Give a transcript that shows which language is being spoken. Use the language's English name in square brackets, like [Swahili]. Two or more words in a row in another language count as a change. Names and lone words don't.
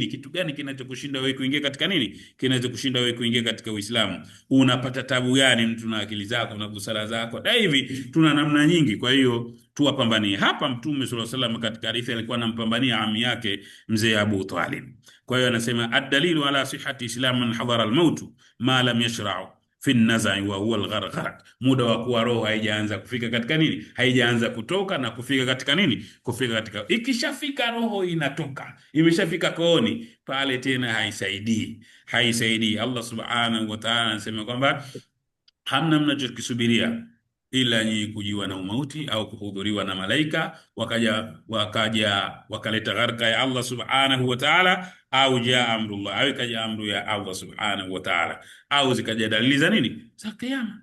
[Swahili] Kitu gani kinachokushinda wewe kuingia katika nini? Kinachokushinda wewe kuingia katika Uislamu? Unapata tabu gani mtu na akili zako na busara zako? Na hivi tuna namna nyingi. Kwa hiyo tuwapambanie. Hapa Mtume [Arabic] صلى الله عليه وسلم [Swahili] katika hadithi alikuwa anampambania ami yake mzee Abu Talib. Kwa hiyo anasema [Arabic] الدليل على صحة إسلام من حضر الموت ما لم يشرع في النزع وهو الغرغرة, [Swahili] muda wa kuwa roho haijaanza kufika katika nini, haijaanza kutoka na kufika katika nini, kufika katika, ikishafika roho inatoka, imeshafika kooni pale tena haisaidii. Allah [Arabic] سبحانه وتعالى [Swahili] anasema kwamba hamna mnachokisubiria ila nyinyi kujiwa na umauti au kuhudhuriwa na malaika wakaleta gharka ya Allah subhanahu wa ta'ala, au [Arabic] جاء أمر الله, [Swahili] au ikaja amru ya Allah [Arabic] سبحانه وتعالى, [Swahili] au zikaja dalili za nini, za kiyama.